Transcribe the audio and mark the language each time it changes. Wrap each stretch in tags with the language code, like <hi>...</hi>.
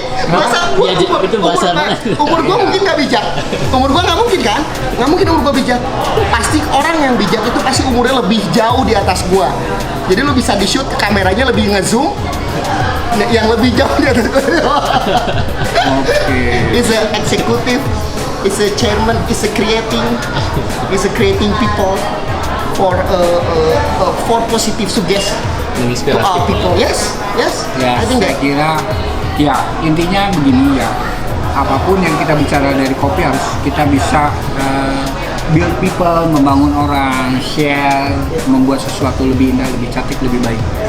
<id>Masa gua Itu bahasa mana? Umur gua mungkin nggak bijak. Umur gua nggak mungkin kan? Nggak mungkin umur gua bijak. Pasti orang yang bijak itu pasti umurnya lebih jauh di atas gua. Jadi lu bisa di shoot kameranya lebih ngezoom yang lebih jauh di atas gua. Oke.</id> <en>It's a executive, it's a chairman, it's a creating people for positive suggestion to our people. Yes.</en> <id>Ya,</id> <en>I think</en> <id>saya</id> <en>that.</en> <id>kira ya intinya begini ya. Apapun yang kita bicara dari kopi harus kita bisa</id> <en>build people,</en> <id>membangun orang,</id> <en>share,</en> <id>membuat sesuatu lebih indah, lebih cantik, lebih baik.</id>